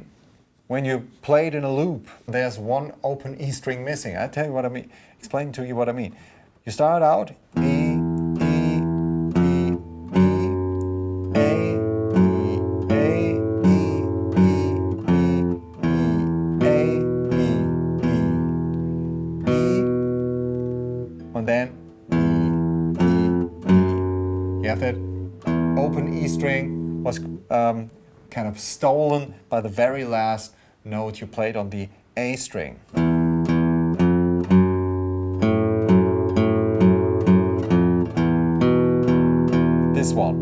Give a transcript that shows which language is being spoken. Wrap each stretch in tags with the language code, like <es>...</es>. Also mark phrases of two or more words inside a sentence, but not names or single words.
<en>When you play it in a loop, there's one open E string missing. I'll tell you what I mean, explain to you what I mean. You start out E, E, E, E, A, E, A, E, E, E, E, A, E, E, E, and then you have that open E string was kind of stolen by the very last note you played on the A string. This one.</en>